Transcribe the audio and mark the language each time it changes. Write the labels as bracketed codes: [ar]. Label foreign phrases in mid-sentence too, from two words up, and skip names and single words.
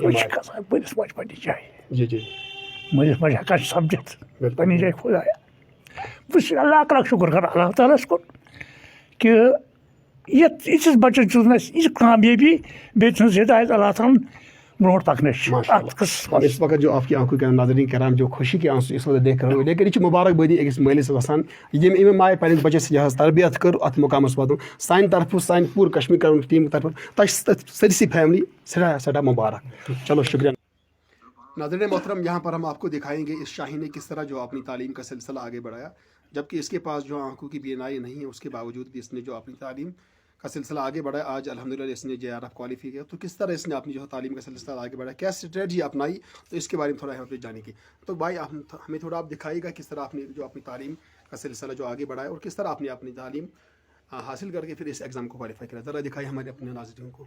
[ks] مٲلِس ماجہِ پننہِ جایہِ جی جی مٲلِس ماجہِ ہٮ۪کان چھِ سمجھِتھ پننہِ جایہِ خۄدایا بہٕ چھُس لاکھ لاکھ شُکر کران اللہ تعالیٰ ہس کُن کہِ یِژھِس بچس دِژٕن اَسہِ یہِ کامیٲبی بیٚیہِ تھٲوٕنس ہدایت اللہ تعالیٰ ہن برونٛٹھ پکنٕچ اتھ قٕصس منٛز [ur] اس وقت جو آپ کی آنکھوں کے ناظرین کرام جو خوشی کے آنسو اس وقت دیکھ رہے ہو لیکن [ks] یہ مبارک بادی أکِس مٲلِس آسان ییٚمۍ ماے پننِس بچس یہِ حظ تربیت کٔر اتھ مقامس واتُن سانہِ طرفہٕ سانہِ پوٗرٕ کشمیٖر کرٛاوُن ٹیٖم طرفہٕ تۄہہِ چھِ سٲرسٕے فیملی سٮ۪ٹھاہ سٮ۪ٹھاہ مبارک [ur] چلو شکریہ ناظرین محترم یہاں پر ہم آپ کو دکھائیں گے اس شاہین نے کس طرح جو اپنی تعلیم کا سلسلہ آگے بڑھایا جبکہ اس کے پاس جو آنکھوں کی بینائی نہیں ہے اس کے باوجود بھی اس نے جو اپنی تعلیم کا سلسلہ آگے بڑھایا آج الحمدللہ اس نے JRF کوالیفائی کیا تو کس طرح اس نے اپنی جو تعلیم کا سلسلہ آگے بڑھایا کیا اسٹریٹجی اپنائی تو اس کے بارے میں تھوڑا ہمیں جانیں گے تو بھائی ہمیں تھوڑا آپ دکھائیے گا کس طرح آپ نے جو اپنی تعلیم کا سلسلہ جو آگے بڑھایا اور کس طرح آپ نے اپنی تعلیم حاصل کر کے پھر اس ایگزام کو کوالیفائی کرا ذرا دکھائیے ہمارے اپنے ناظرین کو